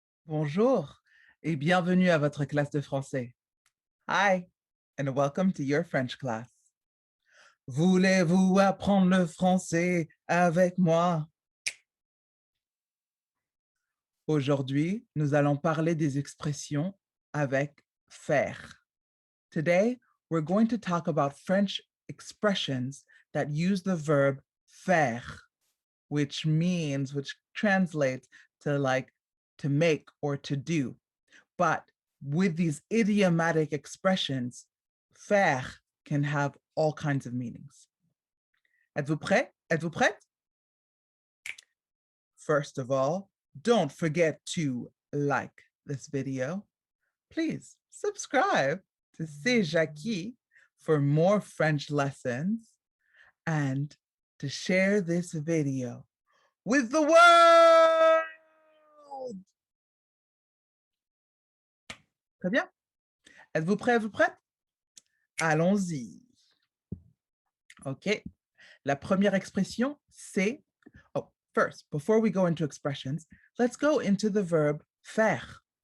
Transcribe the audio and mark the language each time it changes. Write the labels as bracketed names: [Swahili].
[French] Bonjour et bienvenue à votre classe de français. [English] Hi and welcome to your French class. [French] Voulez-vous apprendre le français avec moi? Aujourd'hui, nous allons parler des expressions avec faire. [English] Today, we're going to talk about French expressions that use the verb faire, which translates to like to make or to do. But with these idiomatic expressions, faire can have all kinds of meanings. [French] Êtes-vous prêt? Êtes-vous prête? [English] First of all, don't forget to like this video. Please subscribe to C'est Jackie for more French lessons and to share this video with the world. [French] Très bien. Êtes-vous prêt? Êtes-vous prête? Allons-y. OK. La première expression, c'est... [English] Oh, first, before we go into expressions, let's go into the verb faire.